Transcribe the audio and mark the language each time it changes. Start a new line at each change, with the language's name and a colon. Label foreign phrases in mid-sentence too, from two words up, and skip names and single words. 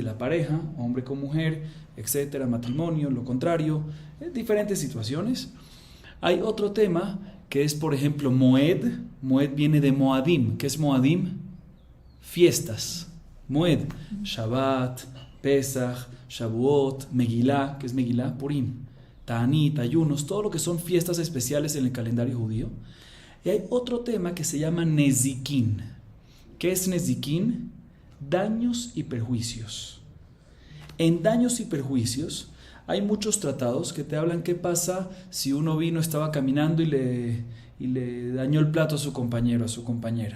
Spanish: La pareja, hombre con mujer, etcétera, matrimonio, lo contrario, diferentes situaciones. Hay otro tema que es, por ejemplo, Moed. Moed viene de Moadim. ¿Qué es Moadim? Fiestas. Moed, Shabbat, Pesach, Shavuot, Megilá. ¿Qué es Megilá? Purim. Ta'anit, ayunos, todo lo que son fiestas especiales en el calendario judío. Y hay otro tema que se llama Nezikin. ¿Qué es Nezikin? Daños y perjuicios. En daños y perjuicios hay muchos tratados que te hablan qué pasa si uno estaba caminando y le dañó el plato a su compañero, a su compañera.